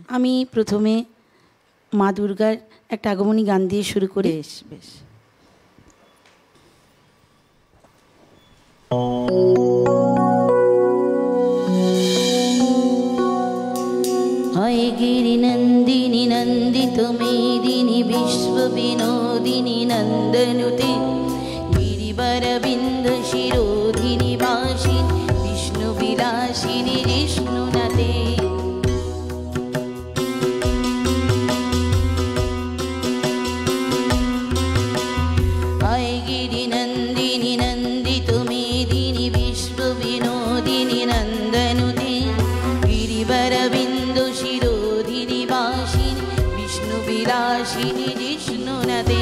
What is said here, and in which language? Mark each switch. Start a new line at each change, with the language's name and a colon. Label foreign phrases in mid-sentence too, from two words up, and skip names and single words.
Bangla: আমি প্রথমে মা দুর্গার একটা আগমনী গান দিয়ে শুরু করি। বেশ বেশ।
Sanskrit: হয় গিরি নন্দিনী নন্দিত মেদিনী বিশ্ব বিনোদিনী নন্দনুতে গিরিবর বিন্দ শিরোধিনী বাসিনী বিষ্ণু বিলাসিনী জিষ্ণুনাতে। হয় গিরি নন্দিনী নন্দিত মেদিনী বিশ্ব বিনোদিনী নন্দনুতে গিরিবর বিন্দু শিরোধিনী বাসিনী বিষ্ণু বিলাসিনী জিষ্ণুনাতে।